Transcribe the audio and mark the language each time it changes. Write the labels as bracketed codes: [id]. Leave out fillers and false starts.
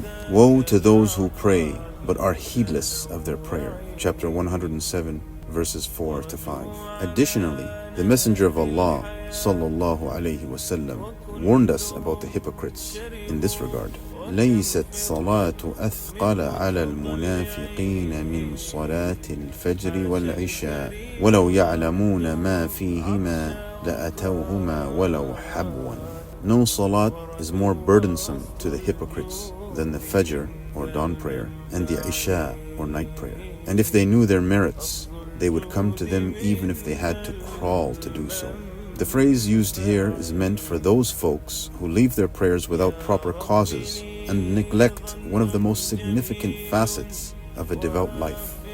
[en] Woe to those who pray but are heedless of their prayer. Chapter 107, verses 4 to 5. Additionally, the Messenger of Allah sallallahu alayhi wasallam warned us about the hypocrites in this regard. [ar] ليست صلاة أثقل على المنافقين من صلاة الفجر والعشاء ولو يعلمون ما فيهما لأتوهما ولو حبوا. [en] No salat is more burdensome to the hypocrites than the Fajr or dawn prayer and the Isha or night prayer. And if they knew their merits, they would come to them even if they had to crawl to do so. The phrase used here is meant for those folks who leave their prayers without proper causes and neglect one of the most significant facets of a devout life.